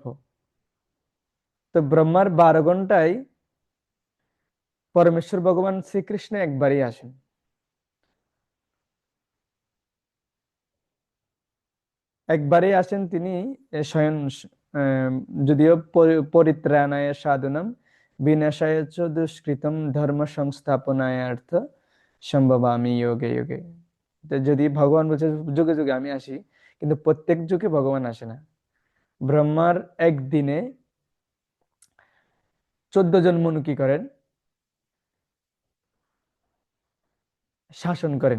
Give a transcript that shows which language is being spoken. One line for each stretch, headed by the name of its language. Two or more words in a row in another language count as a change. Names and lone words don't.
Bangla: তো ব্রহ্মার 12 ঘন্টায় পরমেশ্বর ভগবান শ্রীকৃষ্ণ একবারই আসেন। একবারই আসেন তিনি স্বয়ং, আহ, যদিও
Sanskrit: পরিত্রাণায় সাধনম বিনাশায় চ দুষ্কৃতম ধর্ম সংস্থাপনায়ার্থ সম্ভবামি যোগে যোগে।
Bangla: তো যদি ভগবান বলছে যুগে যুগে আমি আসি, কিন্তু প্রত্যেক যুগে ভগবান আসে না। ব্রহ্মার একদিনে 14 জন মনু কি করেন, শাসন করেন।